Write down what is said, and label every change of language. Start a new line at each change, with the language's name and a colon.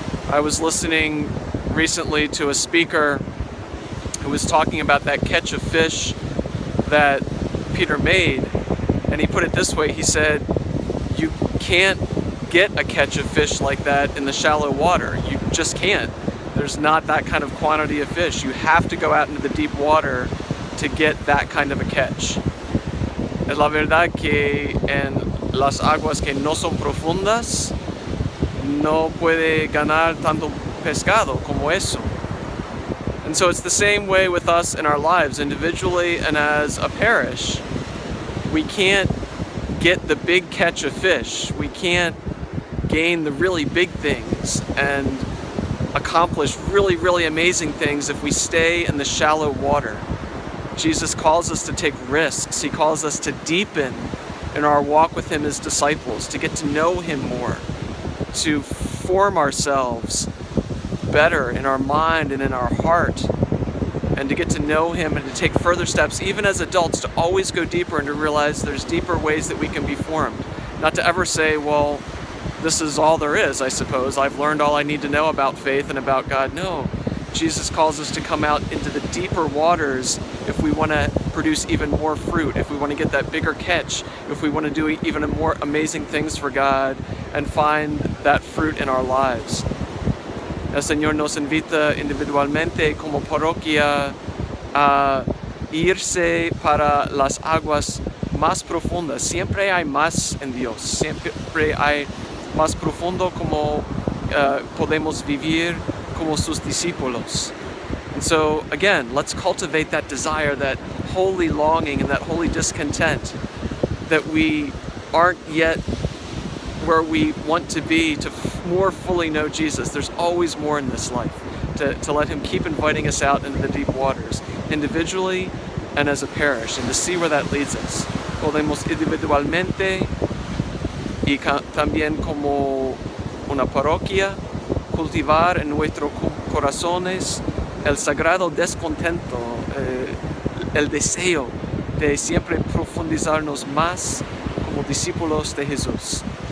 English: I was listening recently to a speaker who was talking about that catch of fish that Peter made, and he put it this way. He said, you can't get a catch of fish like that in the shallow water. You just can't. There's not that kind of quantity of fish. You have to go out into the deep water to get that kind of a catch.
Spanish: Es la verdad que en las aguas que no son profundas no puede ganar tanto pescado como eso.
English: And so it's the same way with us in our lives, individually and as a parish. We can't get the big catch of fish. We can't gain the really big things and accomplish really, really amazing things if we stay in the shallow water. Jesus calls us to take risks. He calls us to deepen in our walk with Him as disciples, to get to know Him more, to form ourselves better in our mind and in our heart, and to get to know Him and to take further steps, even as adults, to always go deeper and to realize there's deeper ways that we can be formed. Not to ever say, well, this is all there is, I suppose. I've learned all I need to know about faith and about God. No. Jesus calls us to come out into the deeper waters if we want to produce even more fruit, if we want to get that bigger catch, if we want to do even more amazing things for God and find that fruit in our lives.
Spanish: El Señor nos invita individualmente como parroquia a irse para las aguas más profundas. Siempre hay más en Dios, siempre hay más profundo como podemos vivir como sus discípulos.
English: And so again, let's cultivate that desire, that holy longing and that holy discontent that we aren't yet where we want to be to more fully know Jesus. There's always more in this life, to let Him keep inviting us out into the deep waters, individually and as a parish, and to see where that leads us.
Spanish: Podemos individualmente y también como una parroquia cultivar en nuestros corazones el sagrado descontento, el deseo de siempre profundizarnos más como discípulos de Jesús.